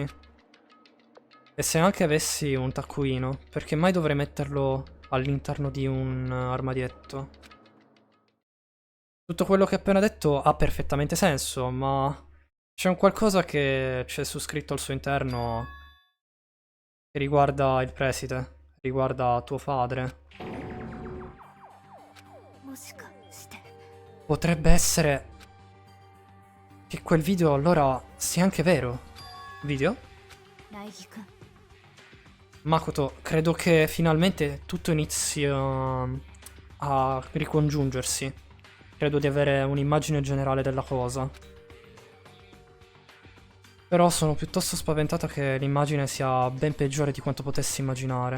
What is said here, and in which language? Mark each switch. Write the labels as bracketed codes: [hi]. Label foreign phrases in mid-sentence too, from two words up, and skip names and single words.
[it] E se anche avessi un taccuino, perché mai dovrei metterlo all'interno di un armadietto? Tutto quello che ho appena detto ha perfettamente senso, ma c'è un qualcosa che c'è su scritto al suo interno che riguarda il preside, riguarda tuo padre. [ja] もしかして [it] Potrebbe essere che quel video allora sia anche vero. Video? [ja] 苗木くん [it] Makoto, credo che finalmente tutto inizi a ricongiungersi. Credo di avere un'immagine generale della cosa. Però sono piuttosto spaventato che l'immagine sia ben peggiore di quanto potessi immaginare.